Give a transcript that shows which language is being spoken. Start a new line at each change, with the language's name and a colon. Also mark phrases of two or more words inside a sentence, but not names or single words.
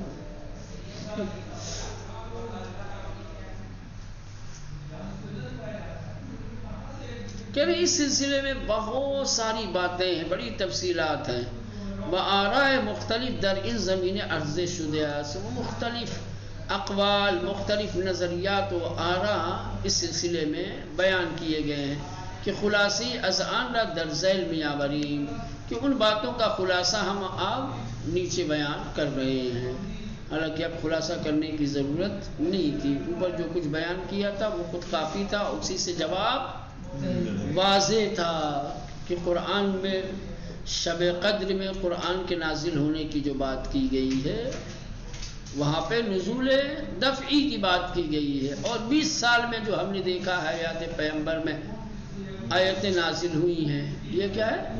Urdu: کہ اس سلسلے میں بہت ساری باتیں ہیں، بڑی تفصیلات ہیں،
Persian: وآراء مختلف در ان زمین عرض شدہ است،
Urdu: وہ مختلف اقوال، مختلف نظریات و آراء اس سلسلے میں بیان کیے گئے ہیں کہ
Persian: خلاصی از آن را در ذیل میآوریم،
Urdu: کہ ان باتوں کا خلاصہ ہم اب نیچے بیان کر رہے ہیں، حالانکہ اب خلاصہ کرنے کی ضرورت نہیں تھی، اوپر جو کچھ بیان کیا تھا وہ خود کافی تھا، اسی سے جواب واضح تھا کہ قرآن میں شب قدر میں قرآن کے نازل ہونے کی جو بات کی گئی ہے وہاں پہ نزول دفعی کی بات کی گئی ہے، اور 20 سال میں جو ہم نے دیکھا ہے حیات پیغمبر میں آیتیں نازل ہوئی ہیں، یہ کیا ہے؟